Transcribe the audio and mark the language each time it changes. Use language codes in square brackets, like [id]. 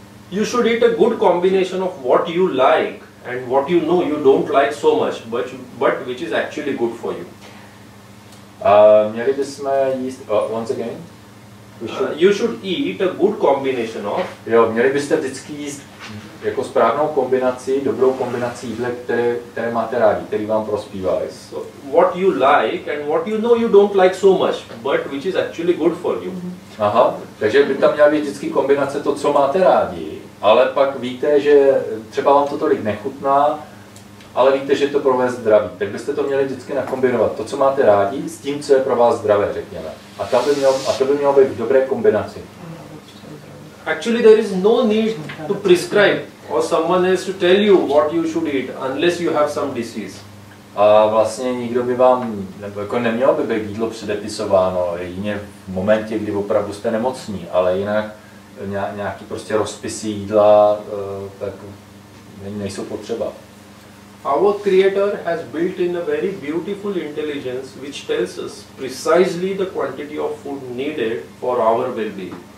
[en] You should eat a good combination of what you like and what you know you don't like so much, but which is actually good for you. [cs] Měli bychom jíst, [en] once again? You should eat a good combination of. [cs] Jo, měli byste vždycky jíst jako správnou kombinaci, dobrou kombinaci jídla, které máte rádi, který vám prospívají. [en] So what you like and what you know you don't like so much, but which is actually good for you. [cs] Aha, takže by tam měla být vždycky kombinace to, co máte rádi, ale pak víte, že třeba vám to tolik nechutná, ale víte, že to pro vás zdraví. Tak byste to měli vždycky nakombinovat, to, co máte rádi, s tím, co je pro vás zdravé, řekněme. A to by mělo být v dobré kombinaci. [en] Actually, there is no need to prescribe or someone else to tell you what you should eat unless you have some disease. [cs] A vlastně nikdo by vám, jako nemělo by být jídlo předepisováno, jedině v momentě, kdy opravdu jste nemocní, ale jinak nějaký prostě rozpisy jídla, tak nejsou potřeba. [en] Our Creator has built in a very beautiful intelligence which tells us precisely the quantity of food needed for our well-being.